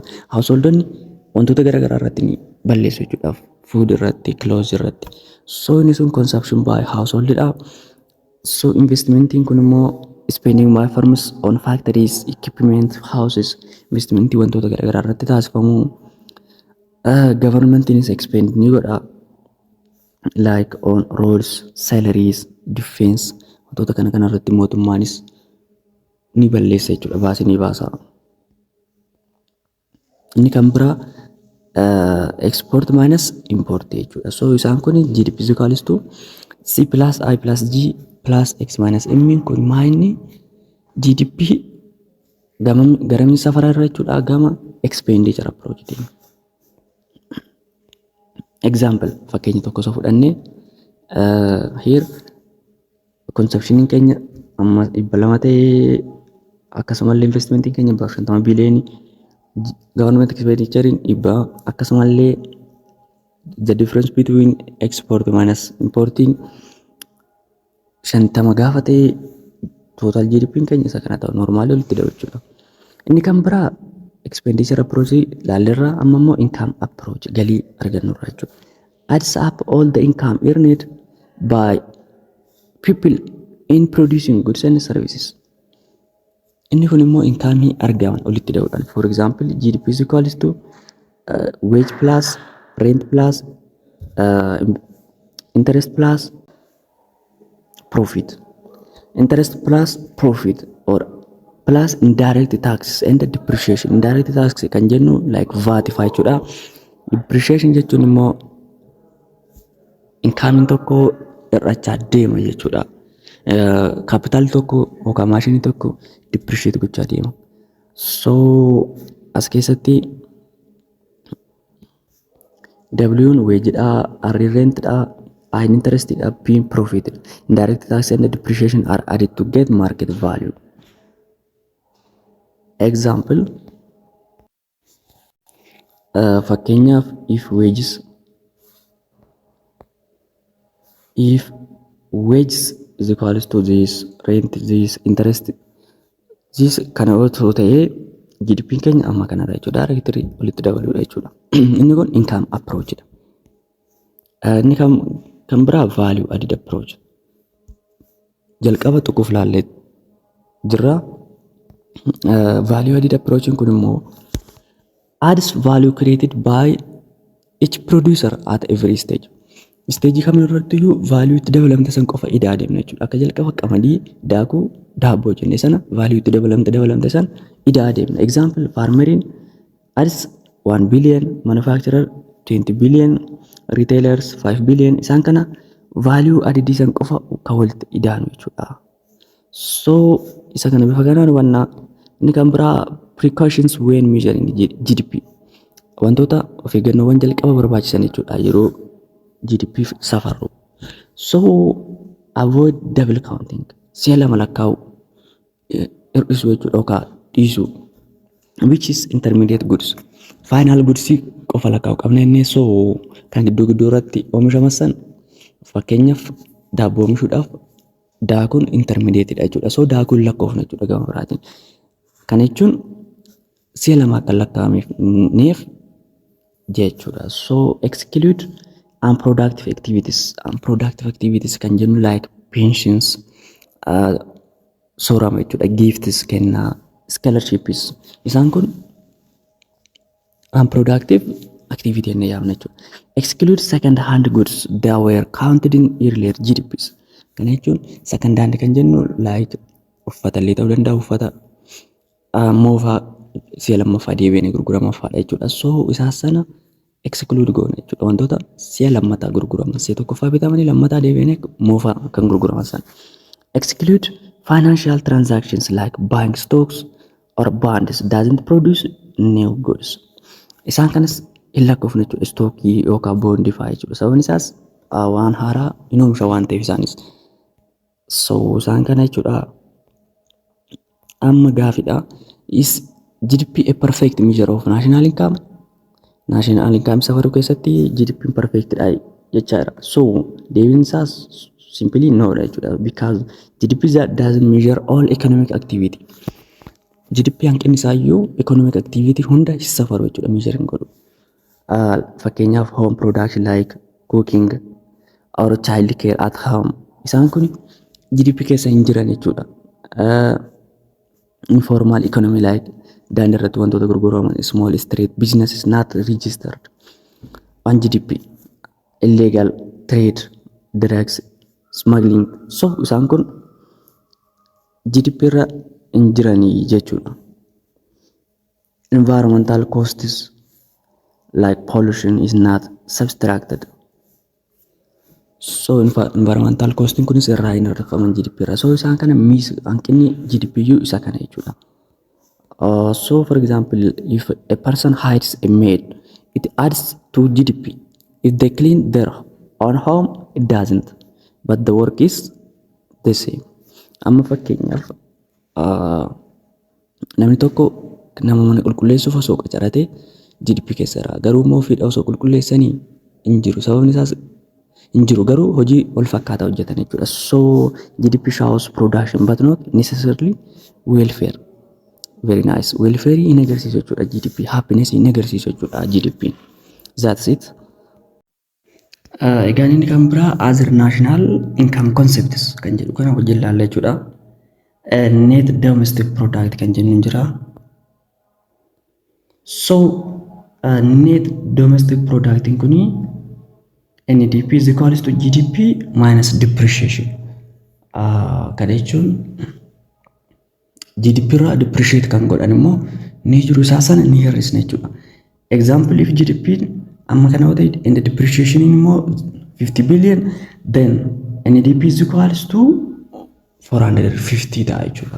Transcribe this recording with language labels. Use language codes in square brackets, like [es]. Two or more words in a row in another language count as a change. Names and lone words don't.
[om] Householdonni wantoota garaagaraa irratti balleessu jechuudha. Food irratti, clothes irratti. [en] So [om] inni sun [en] consumption by household dha. So [om] investmentiin kun immoo [en] spending by firms on factories, equipment, houses. [om] Investmentii wantoota garaagaraa irratti taasifamu. [en] Government is expend [om] ni godha [en] like on roads, salaries, defense. [om] Wantoota kana irratti mootummaanis ni balleessa jechuudha. Baasii ni baasa. Inni kan biraa [en] export minus import [om] jechuudha. So isaan kun [en] GDP is equals to C plus I plus G plus X minus M [om] kun maayini GDP garamni safara irra jechuudha. Gama [en] expenditure approach [om] deema. Example fakkeenya tokko soo fudhannee here consumption keenya amma 200 ta'ee akkasumallee investment keenya 50 biliyoonii [en] government expenditure [om] akkasumallee [en] the difference between export minus importing [om] 50 gaafa ta'e total GDP keenya isa kana ta'u normaali walitti dabachuudha. Inni kan biraa [en] expenditure approach [om] laalirraa amma immoo [en] income approach [om] galii argannu irraa jechuudha. [en] Adds up all the income earned by people in producing goods and services. [om] Inni kun immoo income argaman walitti dabaluudhaan. [en] For example, GDP is equals to wage plus rent plus interest plus profit. Interest plus profit or plus indirect taxes and depreciation. Indirect taxes [om] kan jennu like VAT jechuudha. Depreciation jechuun immoo income tokko irrachaa deema jechuudha. Capital tokko yookaan maashinii tokko depreciate gochaa deema. So as keessatti W wage dha, R rent dha, I interest dha, P profit. [en] Indirect taxes and depreciation are added to get market value. Example, fakkeenyaaf if wages is equals to this rent, this interest, this [om] kana otoo ta'ee GDP keenya amma kanarra jechuudha. Directly walitti dabaluudha jechuudha. Inni kun [en] income approach [om] dha. Inni kan biraa [en] value added approach. [om] Jalqaba tokkoof laallee jirra. [en] Value added approach [om] kun immoo [en] adds value created by each producer at every stage. [om] Stage kamirratti iyyuu value itti dabalamte san qofa idaa deemna jechuudha. Akka jalqaba qamadii, daakuu, daabboo jennee sana value itti dabalamte san idaa deemna. [en] Example, farmeriin adds 1 billion, manufacturer 20 billion, retailers 5 billion. [om] Isaan kana value added san qofa kan walitti idaanu jechuudha. So isa kana bifa kanaan hubannaa. Inni kan biraa [en] precautions when measuring GDP. [om] Wantoota of eeggannoowwan jalqaba barbaachisan jechuudha yeroo GDP safarru. [en] So avoid double counting. [om] Si'a lama lakkaa'u hir'isuu jechuudha yookaan dhiisuu. [en] Which is intermediate goods. Final goods [om] qofa lakkaa'u qabna inni so kan gidduu irratti oomishaman san fakkeenyaaf daabboo oomishuudhaaf daakuun intermediate dha jechuudha. So daakuun lakkoofna jechuudha gama biraatiin. Kana jechuun si'a lama akka lakkaa'ameef jechuudha. [en] So exclude unproductive activities. Unproductive activities [om] kan jennu [en] like pensions, [om] soorama jechuudha, [en] gifts kennaa, scholarships. [om] Isaan kun [en] unproductive activity [om] inni yaamna jechuudha. [en] Exclude second hand goods that were counted in earlier GDPs. [om] Kana jechuun [en] second hand [om] kan jennu like uffata illee ta'uu danda'a, uffata moofaa si'a lammaffaa deebi'anii gurguramafaadha jechuudha. So isaa sana exclude goona jechuudha. Wantoota si'a lammataa gurguraman si'a tokkoffaa bitamanii lammataa deebi'anii moofaa kan gurguraman sana. [en] Exclude financial transactions like buying stocks or bonds doesn't produce new goods. [om] Isaan kanas hin lakkoofne jechuudha. Stookii yookaan boondii fa'aa jechuudha. Sababni isaas waan haaraa hin oomisha waan ta'eef isaanis. So isaan kana jechuudha. Amma gaafidha. [en] Is GDP a perfect measure of national income? [om] National income safaruu keessatti GDP perfect dha jechaadha. So deebiin isaas [en] simply no [om] dha jechuudha. [en] Because GDP doesn't measure all economic activity. [om] GDP hanqinni isaayyuu [en] economic activity [om] hunda safaru jechuudha. Measure hin godhu. [en] Fakkeenyaaf home production like cooking or child care at home. [om] Isaan kun GDP keessa hin jiran jechuudha. [en] Informal economy like [om] daandii irratti wantoota gurguraman [en] small street business is not registered on GDP. Illegal trade, drugs, smuggling. [om] So isaan kun GDP irra hin jiranii jechuudha. [en] Environmental costs like pollution is not subtracted. [om] So [en] environmental costing [om] kunis irraa hin hir'ifaman GDP irraa. So isaan kana hanqinni GDP iyyuu isa kana jechuudha. [en] So for example, if a person hires a maid, it adds to GDP. If they clean their own home, it doesn't. But the work is the same. [om] Amma fakkeenyaaf namni tokko nama mana qulqulleessuuf osoo qacaratee GDP keessa jira. Garuu immoo ofiidha osoo qulqulleessanii hin jiru. Sababni isaas hin jiru garuu hojii wal fakkaataa hojjetan jechuudha. [en] So GDP shows production but not necessarily welfare. Very nice. [om] Welfare in agarsiisu jechuudha GDP. Happiness in agarsiisu jechuudha GDP. [en] That's it. [om] Egaan inni kan biraa [en] other national income concepts [om] kan jedhu kana hojii laalla jechuudha. [en] Net domestic product [om] kan jennu jira. [en] So net domestic product kuni NDP is equals to GDP minus depreciation. [om] Kana jechuun GDP irraa depreciate kan godhan immoo ni jiru isaa sana ni hir'isna jechuudha. [en] Example if GDP [om] amma kana wata [en] and the depreciation immoo 50 billion then NDP is equals to 450 [om] dha jechuudha.